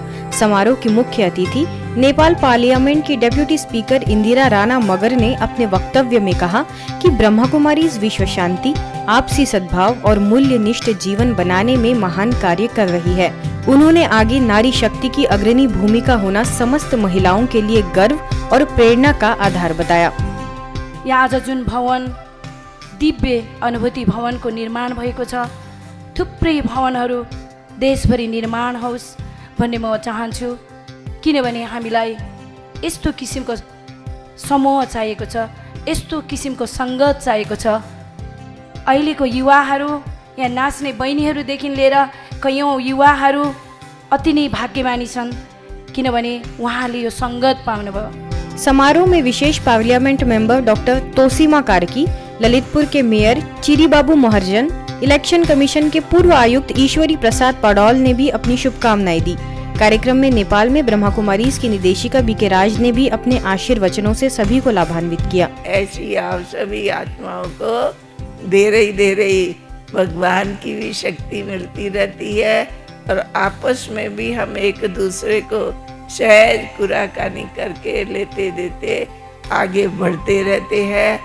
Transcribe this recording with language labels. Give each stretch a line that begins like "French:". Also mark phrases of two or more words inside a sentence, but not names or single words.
Hindi: समारोह की मुख्य अतिथि नेपाल पार्लियामेंट की
English: deputy speaker
Hindi: इंदिरा राणा मगर ने अपने वक्तव्य में कहा कि ब्रह्मा कुमारी विश्व शांति, आपसी सद्भाव और मूल्यनिष्ठ जीवन बनाने में महान कार्य कर रही है। उन्होंने आगे नारी शक्ति की अग्रणी भूमिका होना समस्त महिलाओं के लिए गर्व और प्रेरणा का आधार बताया।
Nepali: आज जुन भवन दिव्य अनुभूति भवन को निर्माण भएको छ, थुप्रै भवनहरू देशभरि निर्माण होस् भन्ने म चाहन्छु। किनभने हामीलाई यस्तो किसिमको समूह चाहिएको छ, यस्तो किसिमको संगत चाहिएको छ। अहिलेको युवाहरू, यहाँ नाच्ने बहिनीहरूदेखि लिएर कयौँ युवाहरू अति नै भाग्यमानी छन्, किनभने उहाँले यो संगत पाउनुभयो।
Hindi: समारोह में विशेष
English: parliament member
Hindi: डॉक्टर तोसीमा कार्की, ललितपुर के मेयर चिरीबाबू मोहर्जन,
English: election commission
Hindi: के पूर्व आयुक्त ईश्वरी प्रसाद पडौल ने भी अपनी शुभकामनाएं दी। कार्यक्रम में नेपाल में ब्रह्मा कुमारीज की निदेशिका बीके राज ने भी अपने आशीर्वचनों से सभी को लाभान्वित किया। ऐसी आप सभी आत्माओं को धीरे भगवान की भी शक्ति मिलती रहती है और आपस में भी हम एक दूसरे को सहज कुराकानी करके लेते देते आगे बढ़ते रहते हैं।